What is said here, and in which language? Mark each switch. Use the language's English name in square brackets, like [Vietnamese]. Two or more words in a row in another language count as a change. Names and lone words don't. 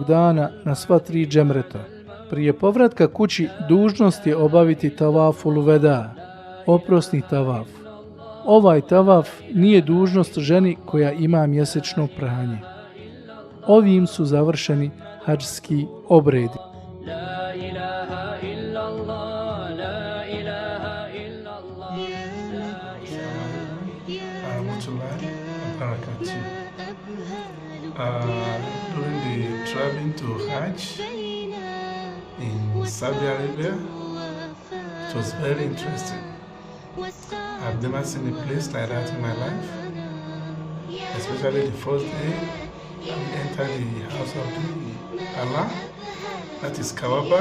[Bosnian] dana na sva 3 džemreta. Prije povratka kući dužnost je obaviti tavaful veda, oprosni tavaf. Ovaj tavaf nije dužnost ženi koja ima mjesečno pranje. Ovim su završeni hadžski obredi. [Arabic] لا إله إلا الله، لا إله إلا الله. [English] During the traveling to Hajj in Saudi Arabia, it was very interesting. I've never seen a place like that in my life, especially the first day we entered the house of Allah, that is Kaaba.